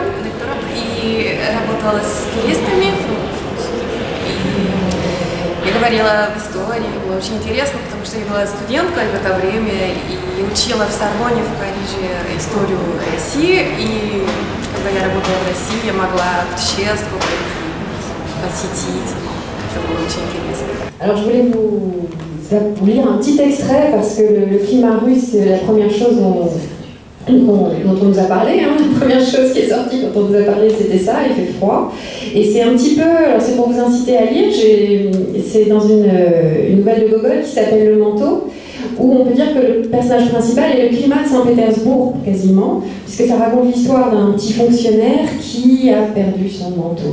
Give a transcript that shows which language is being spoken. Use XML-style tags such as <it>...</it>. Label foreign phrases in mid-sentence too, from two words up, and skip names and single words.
<ru>И работала с туристами. И я говорила об истории. Было очень интересно, потому что я была студенткой в это время и учила в Сорбонне, в Париже историю России. И когда я работала в России, я могла путешествовать, посетить. Это было очень интересно.</ru> <fr>Alors je voulais vous lire un petit extrait parce que le climat russe, c'est la première chose dont on nous a parlé. Hein. La première chose qui est sortie quand on nous a parlé, c'était ça, il fait froid. Et c'est un petit peu, alors c'est pour vous inciter à lire, c'est dans une nouvelle de Gogol qui s'appelle Le Manteau, où on peut dire que le personnage principal est le climat de Saint-Pétersbourg, quasiment, puisque ça raconte l'histoire d'un petit fonctionnaire qui a perdu son manteau.</fr>